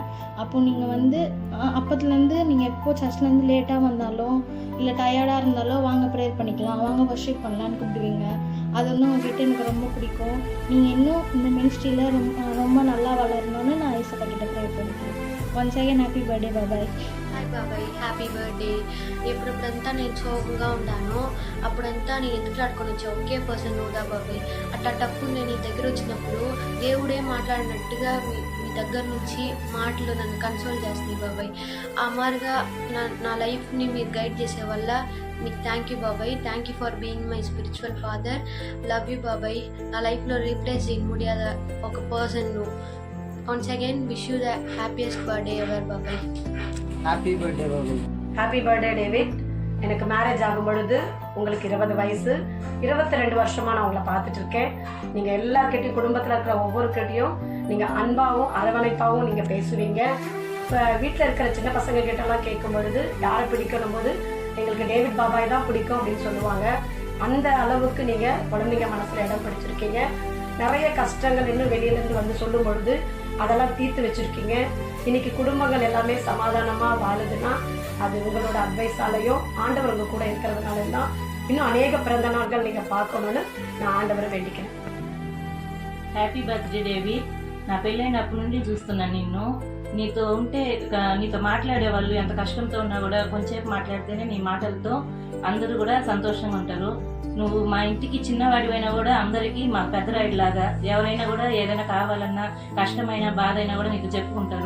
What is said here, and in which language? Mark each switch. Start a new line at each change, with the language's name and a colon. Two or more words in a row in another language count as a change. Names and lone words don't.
Tamil: அப்போது நீங்கள் வந்து அப்போத்துலேருந்து நீங்கள் எப்போ சர்ச்லேருந்து லேட்டாக வந்தாலும் இல்லை டயர்டாக இருந்தாலும் வாங்க ப்ரேயர் பண்ணிக்கலாம், வாங்க வர்ஷிப் பண்ணலான்னு கூப்பிடுவீங்க. அது வந்து உங்ககிட்ட எனக்கு ரொம்ப பிடிக்கும். நீங்கள் இன்னும் இந்த மினிஸ்ட்ரியில் ரொம்ப நல்லா வளரணும்னு நான் ஐசப்பா கிட்ட ப்ரேயர் பண்ணிக்கிறேன்.
English: once again happy birthday Babai. hi Babai, happy birthday.
Telugu: ఎప్పుడంతా నేను సోగుగా ఉన్నానో అప్పుడంతా నేను ఎదుట్లాడుకొని వచ్చా ఒకే పర్సన్ నువ్వుదా బాబాయ్. అట్లాంటప్పుడు నేను నీ దగ్గర వచ్చినప్పుడు దేవుడే మాట్లాడినట్టుగా మీ దగ్గర నుంచి మాటలు నన్ను కన్సోల్ చేస్తున్నాయి బాబాయ్. ఆ మారుగా నా లైఫ్ని మీరు గైడ్ చేసే వల్ల మీకు
English: thank you
Telugu: బాబాయ్.
English: thank you for being my spiritual father. love you Babai.
Telugu: నా లైఫ్లో రీప్లేస్ చేయ ముడియాద ఒక పర్సన్ నువ్వు.
English: Once again, wish you the happiest birthday ever, Babai. Happy birthday, Babai. Happy birthday, David.
Tamil: எனக்கு மேரேஜ் ஆகும் பொழுது உங்களுக்கு 20 வயசு. 22 வருஷமாக நான் உங்களை பார்த்துட்டு இருக்கேன். நீங்கள் எல்லாருக்கிட்டையும் குடும்பத்தில் இருக்கிற ஒவ்வொருக்கிட்டையும் நீங்கள் அன்பாகவும் அரவணைப்பாகவும் நீங்கள் பேசுவீங்க. இப்போ வீட்டில் இருக்கிற சின்ன பசங்க கிட்டலாம் கேட்கும் பொழுது யாரை பிடிக்கணும் போது எங்களுக்கு டேவிட் பாபாய் தான் பிடிக்கும் அப்படின்னு சொல்லுவாங்க. அந்த அளவுக்கு நீங்கள் குழந்தைங்க மனசில் இடம் பிடிச்சிருக்கீங்க. நிறைய கஷ்டங்கள் இன்னும் வெளியிலேருந்து வந்து சொல்லும் பொழுது அதெல்லாம் தீர்த்து வச்சுருக்கீங்க. இன்றைக்கி குடும்பங்கள் எல்லாமே சமாதானமாக வாழுதுன்னா அது உங்களோட அட்வைஸாலையும் ஆண்டவர் உங்கள் கூட இருக்கிறதுனால தான். இன்னும் அநேக பிறந்த நாட்கள் நீங்கள் பார்க்கணுன்னு நான் ఆండవரை వేడుக்கிறேன்.
Telugu: హ్యాపీ బర్త్డే డేవిడ్. నా పెళ్ళైనప్పటి నుండి చూస్తున్నాను నిన్ను. నీతో ఉంటే నీతో మాట్లాడే వాళ్ళు ఎంత కష్టంతో ఉన్నా కూడా కొంచెంసేపు మాట్లాడితేనే నీ మాటలతో అందరూ కూడా సంతోషంగా ఉంటారు. నువ్వు మా ఇంటికి చిన్నవాడివైనా కూడా అందరికీ మా పెద్దరాయిలాగా ఎవరైనా కూడా ఏదైనా కావాలన్నా కష్టమైన బాధ అయినా కూడా నీకు చెప్పుకుంటారు.